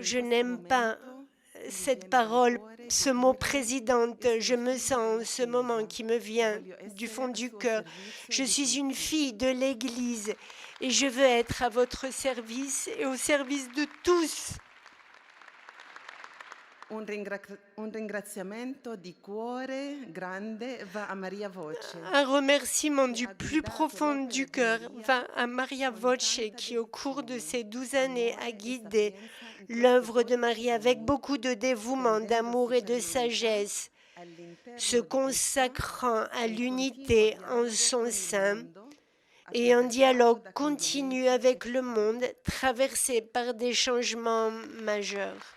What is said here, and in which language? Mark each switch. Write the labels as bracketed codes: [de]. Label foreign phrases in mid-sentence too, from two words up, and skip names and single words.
[fr] Je n'aime pas cette parole, ce mot présidente. Je me sens en ce moment qui me vient du fond du cœur. Je suis une fille de l'Église et je veux être à votre service et au service de tous. [it] Un ringraziamento di cuore grande va a Maria Voce. [fr] Un remerciement du plus profond du cœur va à Maria Voce qui, au cours de ces 12 années, a guidé l'œuvre de Marie avec beaucoup de dévouement, d'amour et de sagesse, se consacrant à l'unité en son sein et un dialogue continu avec le monde traversé par des changements majeurs.